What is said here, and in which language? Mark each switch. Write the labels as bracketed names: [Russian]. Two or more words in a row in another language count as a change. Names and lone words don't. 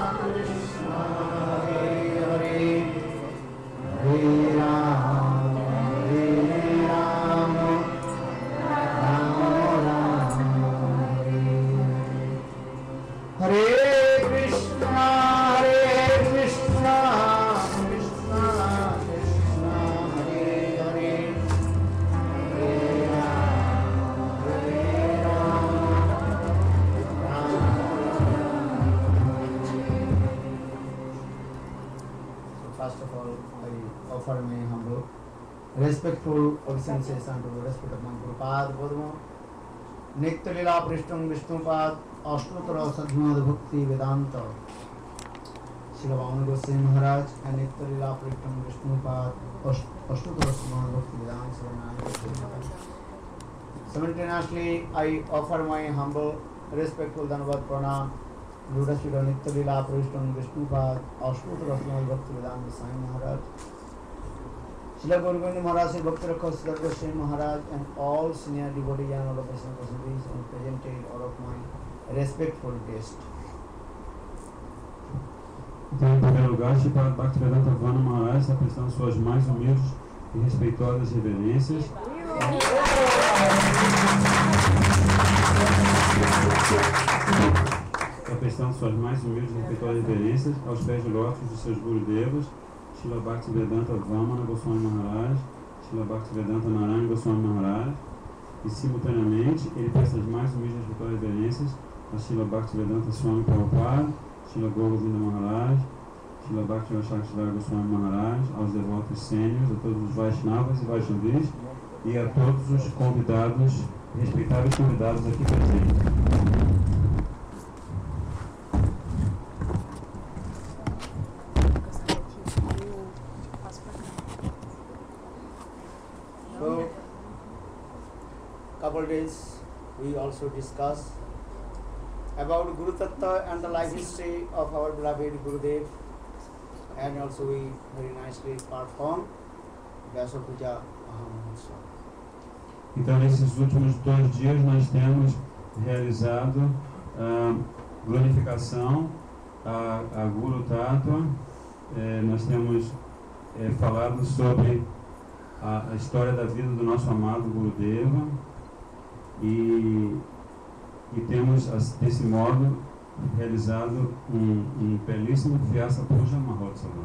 [Sanskrit] हरे हरे हरे राम राम हरे कृष्ण कृष्ण कृष्ण हरे हरे हरे [English] So first of all, I offer my humble, respectful obeisances unto the respect of my Guru Pad Padma, Nitya Lila Prishtam Vishnupad, Ashtottara Sadhunad Bhakti Vedanta, Srila Vamana Goswami Maharaj, and Nitya Lila Prishtam Vishnupad, Ashtottara Sadhunad Bhakti Vedanta. Simultaneously, I offer my humble, respectful [Hindi] धन्यवाद प्रणाम, [English] Lord Srila Nitya Lila Prishtam Vishnupad, Ashtottara Sadhunad Bhakti Vedanta Swami Maharaj, Srila Guru Govinda Maharaj, Sri Bhakti Rakha Srila Goswami Maharaj, and all senior devotees and all of us personalities, and presented all of my respectful guests. [Portuguese] Então, em primeiro lugar, Srila Bhaktivedanta Vana Maharaj está prestando suas mais humildes e respeitosas reverências. Está prestando suas mais humildes e respeitosas reverências aos pés de lótus de seus Gurudevas, Srila Bhaktivedanta Vamana Goswami Maharaj, Srila Bhaktivedanta Narayana Goswami Maharaj, e simultaneamente ele presta as mais humildes e respeitosas reverências a Srila Bhaktivedanta Swami Prabhupada, Srila Govinda Maharaj, Srila Bhaktivedanta Goswami Maharaj, aos devotos sênios, a todos os Vaishnavas e Vaishnavis e a todos os convidados, respeitáveis convidados aqui presentes. [English] So, couple days we also discussed about Guru Tattva and the life history of our beloved Gurudev, and also we very nicely performed Vyasa Puja Mahamotsav. [Portuguese] Então, nesses últimos 2 dias, nós temos realizado a glorificação a Guru Tattva. Nós temos falado sobre a história da vida do nosso amado Gurudeva e temos, desse modo, realizado um belíssimo Vyasa Puja Mahotsava.